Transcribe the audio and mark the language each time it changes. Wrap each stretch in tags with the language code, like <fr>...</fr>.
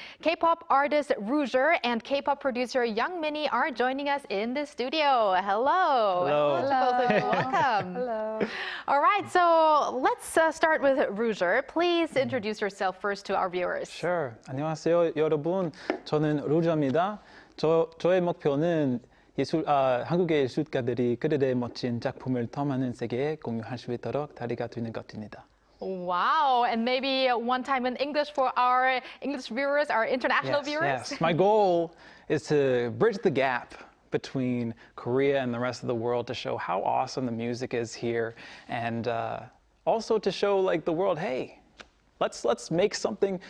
<en>K-pop artist Kulture and K-pop producer Young Minnie are joining us in the studio. Hello. Hello. Both of you. Welcome. Hello. All right, so let's start with Kulture. Please introduce yourself first to our viewers. Sure.</en> <ko>안녕하세요, 여러분. 저는 루저입니다. 저의 목표는 한국의 예술가들이 그들의 멋진 작품을 더 많은 세계에 공유할 수 있도록 다리가 되는 것입니다.</ko> <en>Wow, and maybe one time in English for our English viewers, our international viewers? Yes. My goal is to bridge the gap between Korea and the rest of the world to show how awesome the music is here, and also to show like the world, hey, let's make something.</en>